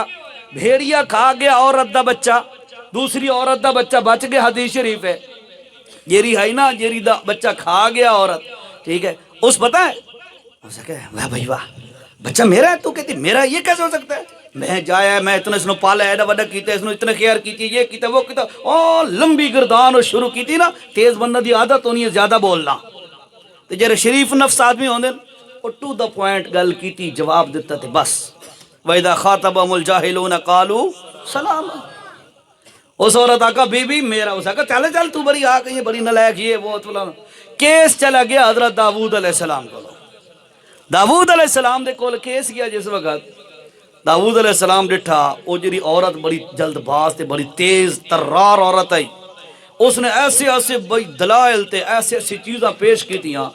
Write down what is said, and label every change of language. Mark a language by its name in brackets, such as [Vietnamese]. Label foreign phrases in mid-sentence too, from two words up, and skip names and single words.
[Punjabi] بھیڑیا کھا گیا عورت دا بچہ، دوسری عورت دا بچہ بچ گیا. حدیث شریف ہے جیری ہے نا، جیری دا بچہ کھا گیا عورت. [Urdu] ٹھیک ہے، اس پتہ ہے اسے کہے واہ بھائی واہ بچہ میرا ہے. تو کہتی میرا، یہ کیسے ہو سکتا ہے؟ میں جایا، میں اتنا اس نے پالا ایڈا وڈا کیتا، [Punjabi] اس نے اتنا خیر کیتی، یہ کیتا وہ کیتا. او لمبی گردان اور شروع کیتی نا. تیز بندہ دی عادت ہونی ہے زیادہ بولنا. تو جڑے شریف نفس آدمی ہوندے او [English] to the point [Punjabi] گل کیتی، جواب دیتا تے بس. [Arabic] وَإِذَا خَاطَبَهُمُ الْجَاهِلُونَ قَالُوا سَلَامًا. [Urdu] اس عورت آقا بی بی میرا، اس آقا چل چل تو بڑی آ گئی، بڑی نلائق یہ وہ فلانا. کیس چلا گیا حضرت داؤد علیہ السلام کو. [Punjabi] داؤد علیہ السلام دے کول کیس گیا. جس وقت داؤد علیہ السلام ڈٹھا او جڑی عورت بڑی جلد باز تے بڑی تیز ترار عورت آئی، اس نے ایسے ایسے بڑی دلائل تے ایسے ایسی چیزاں پیش کی تھیاں.